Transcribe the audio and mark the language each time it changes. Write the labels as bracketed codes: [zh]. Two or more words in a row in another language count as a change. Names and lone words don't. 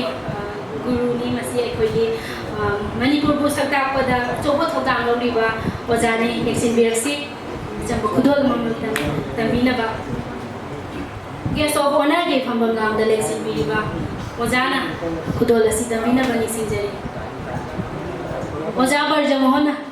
[mni] guru ni masi aikhoigi Manipur bu sakta pada chobo thodang loriba ojani leksin biraksi jambo khudol mamtan tambina ba [en] guest of honor [mni] ge phambam namda leksin biriba ojana khudol asi tambina ba nisinjari oja barja mohona